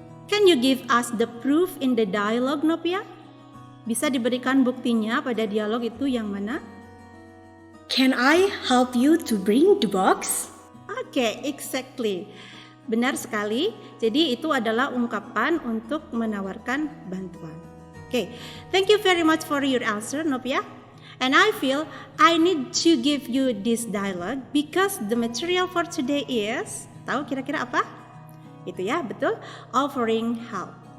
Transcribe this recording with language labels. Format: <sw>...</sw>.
<en>Can you give us the proof in the dialogue, Nopia?</en> <id>Bisa diberikan buktinya pada dialog itu yang mana?</id> <en>Can I help you to bring the box? Okay, exactly.</en> <id>Benar sekali. Jadi itu adalah ungkapan untuk menawarkan bantuan.</id> <en>Okay, thank you very much for your answer, Nopia. And I feel I need to give you this dialogue because the material for today is,</en> <id>tahu kira-kira apa? Itu ya, betul, offering help.</id>